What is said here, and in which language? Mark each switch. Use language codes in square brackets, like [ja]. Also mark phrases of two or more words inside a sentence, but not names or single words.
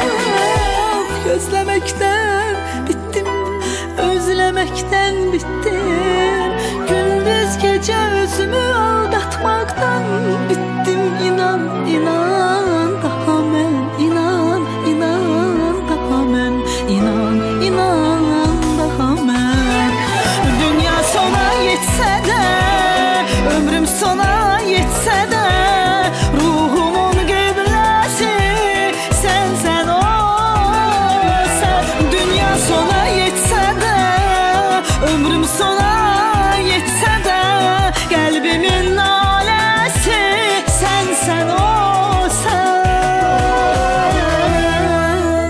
[tr] Gözləməkdən bittim, özlemekten bittim. Gündüz gece özümü aldatmaktan bittim. [az] İnan, inan daha mən, inan, inan daha mən, inan, inan daha mən. [tr] Dünya sona yetse de, ömrüm sona yetse de, ruhumun kıblesi sensen o sen. Dünya sona yetse de, ömrüm sona yetse de, kalbimin nalesi sensen o sen.